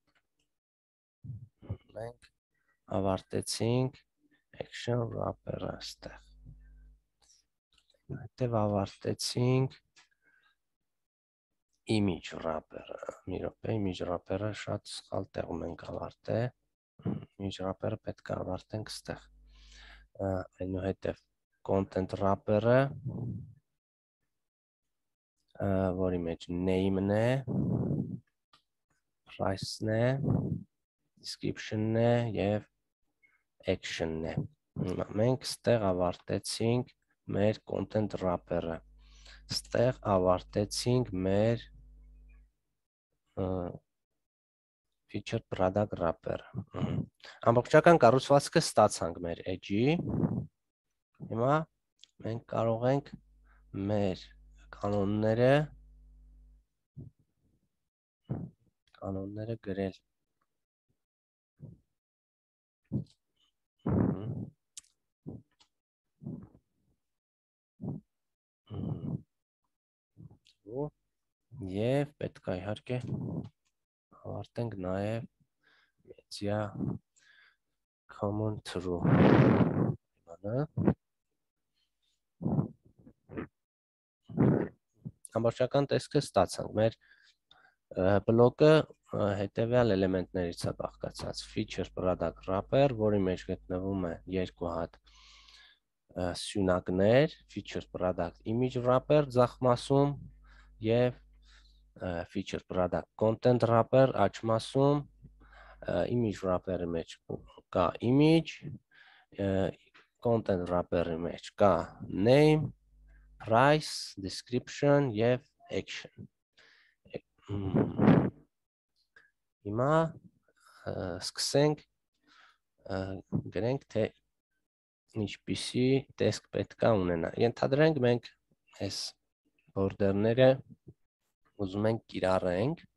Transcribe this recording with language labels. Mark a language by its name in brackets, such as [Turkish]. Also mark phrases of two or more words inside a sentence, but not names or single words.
[Armenian] մենք ավարտեցինք [English] action wrapper- [Armenian] ը այստեղ։ Հետև ավարտեցինք [English] image wrapper- [Armenian] ը։ Մի րոպե, [English] image wrapper- [Armenian] ը շատ սխալ տեղում ենք ավարտել։ [English] Image wrapper- [Armenian] ը պետք է ավարտենք այստեղ։ Այնուհետև [English] content wrapper- [Armenian] ը, որի մեջ name-ն է, price-ն է, description-ն է եւ action-ն է։ Մենք ստեղ ավարտեցինք մեր [English] content wrapper- [Armenian] ը։ Ստեղ ավարտեցինք մեր [English] feature product wrapper- [Armenian] ը։ Ամբողջական կառուցվածքը ստացանք մեր edge-ի։ Հիմա մենք կարող ենք մեր կանոնները գրել։ Եվ պետք է իհարկե ավարտենք նաև [English] media common true։ [Armenian] Ամբողջական տեսքը ստացանք։ Մեր բլոկը հետևյալ էլեմենտներից է բաղկացած. [English] feature product wrapper, [Armenian] որի մեջ գտնվում է երկու հատ սյունակներ, [English] feature product image wrapper [Armenian] ձախ մասում եւ [English] feature product content wrapper [Armenian] աջ մասում, [English] image wrapper- [Armenian] ի մեջ կա image, [English] content wrapper- [Armenian] ի մեջ կա name, price, description եւ action։ Հիմա սկսենք գրենք թե ինչպիսի տեսք պետք է ունենա։ Ենթադրենք մենք այս border-ները ուզում ենք կիրառենք,